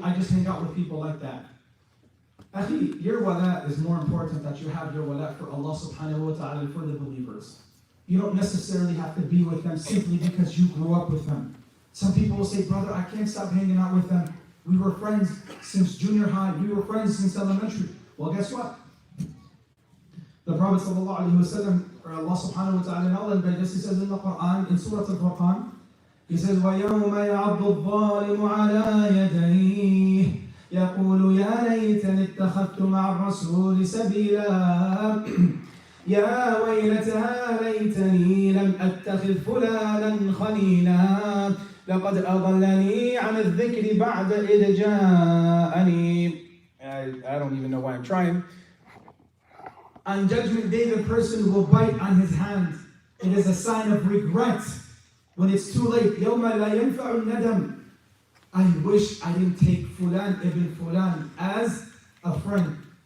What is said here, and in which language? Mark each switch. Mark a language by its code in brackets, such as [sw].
[en] I just hang out with people like that. Akhi, your wala is more important that you have your wala for Allah subhanahu wa ta'ala for the believers. You don't necessarily have to be with them simply because you grew up with them. Some people will say, brother, I can't stop hanging out with them. We were friends since junior high. We were friends since elementary. Well, guess what? The Prophet ﷺ, or Allah subhanahu wa ta'ala, in Allah, he says in the Quran, in Surah Al-Furqan, he says, [ar] وَيَوْمَ يَعَضُّ الظَّالِمُ عَلَى يَدَيْهِ يَقُولُ يَا لَيْتَنِي اتَّخَذْتُ مَعَ الرَّسُولِ سَبِيلًا يَا وَيْلَتَهَا لَيْتَنِي لَمْ أَتَّخِذْ فُلَانًا خَلِيلًا لَقَدْ أَضَلَّنِي عَنِ الذِّكْرِ بَعْدَ إِذْ جَاءَنِي. [en] I don't even know why I'm trying. On Judgment Day, the person will bite on his hand. It is a sign of regret when it's too late. [ar] يَوْمَ لَا يَنْفَعُ النَّدَمُ. [en] I wish I didn't take Fulan ibn Fulan as a friend.